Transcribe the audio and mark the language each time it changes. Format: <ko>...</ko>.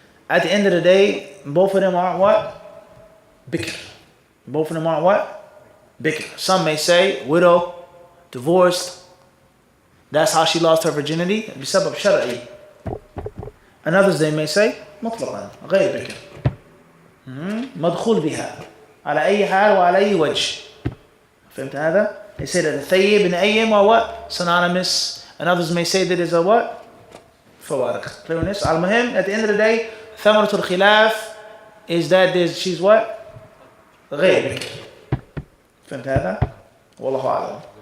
<en>At the end of the day, both of them aren't what? Bikr. Both of them aren't what? Bikr. Some may say widow, divorced. That's how she lost her virginity.</en> <ar>بسبب شرعي. And others they may say مطلقا غير بكر. مدخول بها على أي حال وعلى أي وجه. فهمت هذا?</ar> <en>They say that the thayyib and the ayyim are what? Synonymous. And others may say that is a what?</en> <ar>فوارق. Clearness.</ar> <en>Al-Muhim, at the end of the day,</en> <ar>ثمرة الخلاف</ar> <en>is that she's what?</en> <ar>غير بكر. فهمت هذا؟ والله أعلم.</ar>